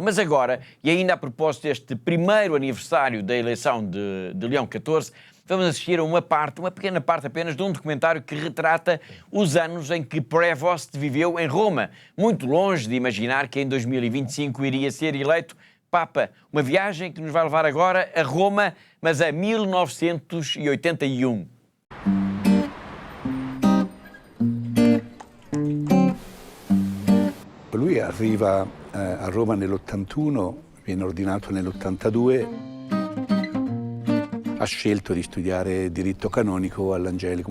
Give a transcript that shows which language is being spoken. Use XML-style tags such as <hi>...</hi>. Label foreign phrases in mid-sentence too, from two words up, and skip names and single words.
<pt>Mas agora, e ainda a propósito deste primeiro aniversário da eleição de Leão XIV, vamos assistir a uma pequena parte apenas, de um documentário que retrata os anos em que Prevost viveu em Roma, muito longe de imaginar que em 2025 iria ser eleito Papa. Uma viagem que nos vai levar agora a Roma, mas a 1981.</pt> <it>Lui arriva a Roma nell'81, viene ordinato nell'82, ha scelto di studiare diritto canonico all'Angelico.</it>